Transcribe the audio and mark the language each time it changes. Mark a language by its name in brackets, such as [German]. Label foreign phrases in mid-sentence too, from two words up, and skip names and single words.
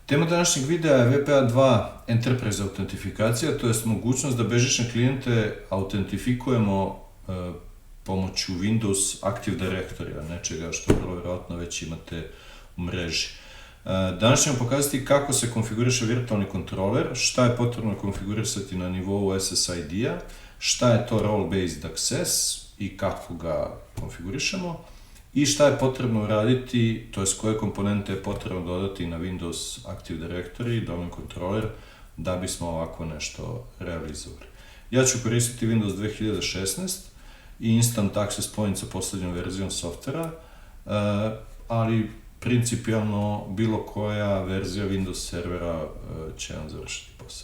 [Bosnian] Tema današnjeg videa je WPA2 Enterprise autentifikacija, to je mogućnost da bežične klijente autentifikujemo pomoću Windows Active Directory, nečega što vrlo vjerojatno već imate u mreži. Danas ćemo pokazati kako se konfiguriše virtualni kontroler, šta je potrebno konfigurisati na nivou SSID-a, šta je to [English] role-based access [Bosnian] i kako ga konfigurišemo, i šta je potrebno uraditi, to je koje komponente je potrebno dodati na Windows Active Directory, [English] domain controller, [Bosnian] da bismo ovako nešto realizovali. Ja ću koristiti Windows 2016 i Instant Access Point sa posljednjom verzijom softvera, ali principijalno bilo koja verzija Windows servera će vam završiti posao.